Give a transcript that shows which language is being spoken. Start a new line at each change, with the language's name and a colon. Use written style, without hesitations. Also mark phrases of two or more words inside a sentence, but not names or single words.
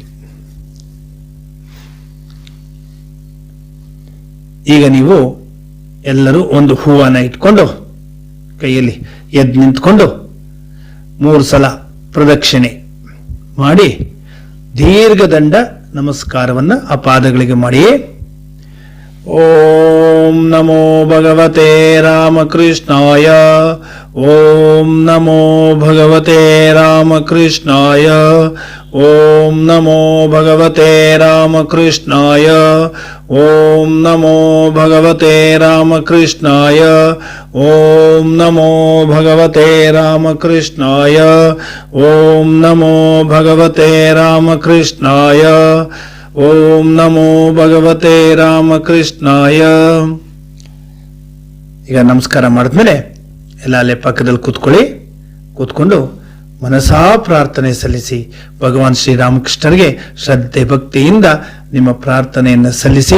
Kannada: ಈಗ ನೀವು ಎಲ್ಲರೂ ಒಂದು ಹೂವನ್ನ ಇಟ್ಕೊಂಡು ಕೈಯಲ್ಲಿ ಎದ್ದು ನಿಂತ್ಕೊಂಡು 3 ಸಲ ಪ್ರದಕ್ಷಿಣೆ ಮಾಡಿ ದೀರ್ಘದಂಡ ನಮಸ್ಕಾರವನ್ನ ಆ ಪಾದಗಳಿಗೆ ಮಾಡಿ.
Sanskrit: ಓಂ ನಮೋ ಭಗವತೆ ರಾಮಕೃಷ್ಣಾಯ. ಓಂ ನಮೋ ಭಗವತೆ ರಾಮಕೃಷ್ಣಾಯ. ಓಂ ನಮೋ ಭಗವತೆ ರಾಮಕೃಷ್ಣಾಯ. ಓಂ ನಮೋ ಭಗವತೆ ರಾಮಕೃಷ್ಣಾಯ. ಓಂ ನಮೋ ಭಗವತೆ ರಾಮಕೃಷ್ಣಾಯ. ಓಂ ನಮೋ ಭಗವತೆ ರಾಮಕೃಷ್ಣಾಯ. ಓಂ ನಮೋ ಭಗವತೆ ರಾಮಕೃಷ್ಣಾಯ.
Kannada: ಈಗ ನಮಸ್ಕಾರ ಮಾಡಿದ್ಮೇಲೆ ಎಲ್ಲ ಅಲ್ಲೇ ಪಕ್ಕದಲ್ಲಿ ಕೂತ್ಕೊಂಡು ಮನಸಾ ಪ್ರಾರ್ಥನೆ ಸಲ್ಲಿಸಿ ಭಗವಾನ್ ಶ್ರೀರಾಮಕೃಷ್ಣರಿಗೆ ಶ್ರದ್ಧೆ ಭಕ್ತಿಯಿಂದ ನಿಮ್ಮ ಪ್ರಾರ್ಥನೆಯನ್ನು ಸಲ್ಲಿಸಿ.